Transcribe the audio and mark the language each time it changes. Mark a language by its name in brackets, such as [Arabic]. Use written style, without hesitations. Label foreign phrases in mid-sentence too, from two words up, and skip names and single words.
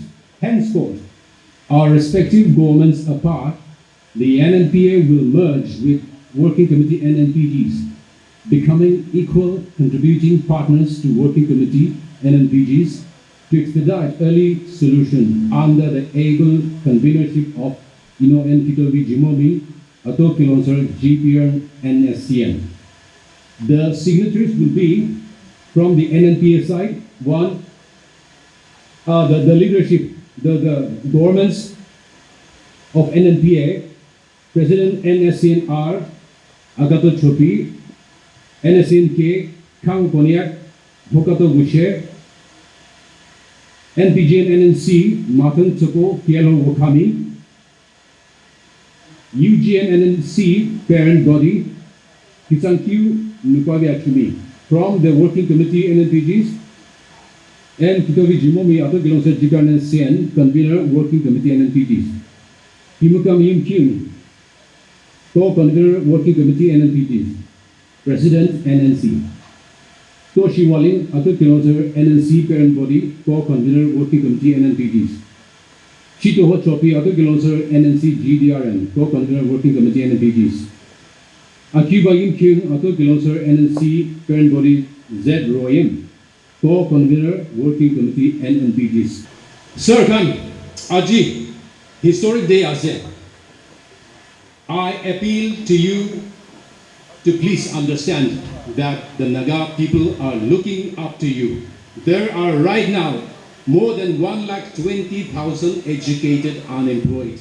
[English] Henceforth, our respective governments apart, the NNPA will merge with Working Committee NNPGs, becoming equal contributing partners to Working Committee NNPGs to expedite early solution under the able convenership of N. Kitovi Jimomi, Ato Kilonsar, GPR, and SCN. The signatories will be from the NNPA side, one, the leadership, the governments of NNPA, President NSCN-R, Agato Chopi, NSCN-K, Kang Konyak, Hokato Gushe, NPG and NNC, Matan Tsoko, Kielo Wakami, UGN NNC, parent body, Kisankyu Nupavi Achumi, from the Working Committee NNPGs, and Kitovi Jimomi Ato Kilonsa Jikan NCN, convener Working Committee NNPGs. Himukam Yim Kyung, co-convener Working Committee NNPGs, President NNC. Toshi Walin Ato Kilonsa NNC parent body, co-convener Working Committee NNPGs. Chito Ho Chopi Ato Kilonsa NNC GDRN, co-convener Working Committee NNPGs. Akiba Yim Kyung Ato Kilonsa NNC parent body Z Royem, co-convener Working Committee NNPGs. Sir Khan, Aji, historic day ase. I appeal to you to please understand that the Naga people are looking up to you. There are right now more than 120,000 educated unemployed.